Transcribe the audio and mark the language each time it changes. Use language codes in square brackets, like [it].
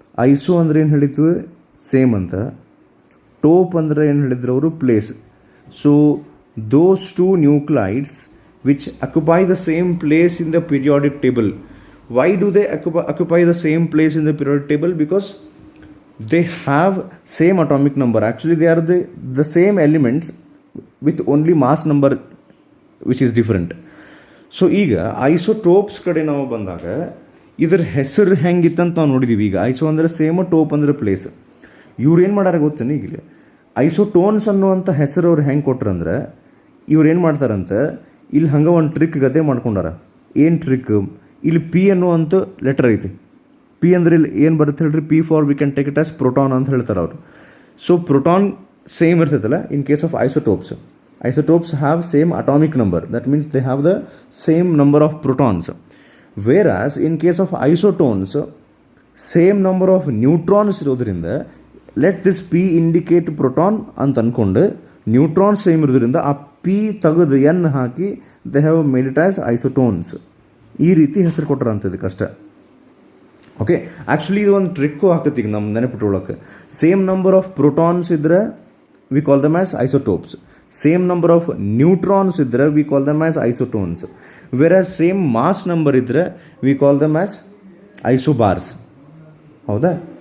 [kn] Iso ಅಂದರೆ ಏನು ಹೇಳಿದ್ವಿ? ಸೇಮ್ ಅಂತ. ಟೋಪ್ ಅಂದರೆ ಏನು ಹೇಳಿದ್ರು ಅವರು? Place. [en] So those two nuclides which occupy the same place in the periodic table. Why do they occupy the same place in the periodic table? Because they have same atomic number. Actually they are the same elements with only mass number which is different. [kn] So ಈಗ isotopes ಕಡೆ ನಾವು ಬಂದಾಗ ಇದ್ರ ಹೆಸರು ಹೆಂಗಿತ್ತಂತ ನಾವು ನೋಡಿದ್ದೀವಿ. ಈಗ iso ಅಂದರೆ ಸೇಮು, ಟೋಪ್ ಅಂದರೆ ಪ್ಲೇಸ್. ಇವ್ರು ಏನು ಮಾಡ್ಯಾರ ಗೊತ್ತೇನೆ, ಈಗ ಐಸೋಟೋನ್ಸ್ ಅನ್ನುವಂಥ ಹೆಸರು ಅವ್ರು ಹೆಂಗೆ ಕೊಟ್ರಂದ್ರೆ, ಇವ್ರು ಏನು ಮಾಡ್ತಾರಂತ ಇಲ್ಲಿ ಹಂಗೆ ಒಂದು ಟ್ರಿಕ್ ಗತೆ ಮಾಡ್ಕೊಂಡಾರ. ಏನು ಟ್ರಿಕ್? ಇಲ್ಲಿ ಪಿ ಅನ್ನುವಂಥ ಲೆಟರ್ ಐತಿ. ಪಿ ಅಂದರೆ ಇಲ್ಲಿ ಏನು ಬರುತ್ತೆ ಹೇಳ್ರಿ? [en] P for we can take it as proton [kn] ಅಂತ ಹೇಳ್ತಾರೆ ಅವರು. [en] So proton same ಇರ್ತೈತಲ್ಲ in case of isotopes. Isotopes have same atomic number. That means they have the same number of protons. Whereas in case of isotones, same number of neutrons [kn] ಇರೋದ್ರಿಂದ [en] let this P indicate proton [kn] ಅಂತ ಅಂದ್ಕೊಂಡು neutrons same ಇರೋದ್ರಿಂದ ಆ P ತೆಗೆದು N hockey [en] they have made it as isotones. [kn] ಈ ರೀತಿ ಹೆಸರು ಕೊಟ್ಟರು ಅಂತದಕ್ಕೆ ಅಷ್ಟೇ. ಓಕೆ, ಆ್ಯಕ್ಚುಲಿ ಇದು ಒಂದು ಟ್ರಿಕ್ಕು ಹಾಕತ್ತೀಗ ನಮ್ಮ ನೆನಪಿಟ್ಕೊಳ್ಳೋಕೆ. ಸೇಮ್ ನಂಬರ್ ಆಫ್ ಪ್ರೋಟಾನ್ಸ್ ಇದ್ದರೆ [en] We call them as isotopes. [kn] Same number of neutrons ಇದ್ದರೆ [en] We call them as isotones. [kn] ವೆರಾಸ್ same mass number ಇದ್ದರೆ [en] We call them as isobars. [kn] ಹೌದಾ?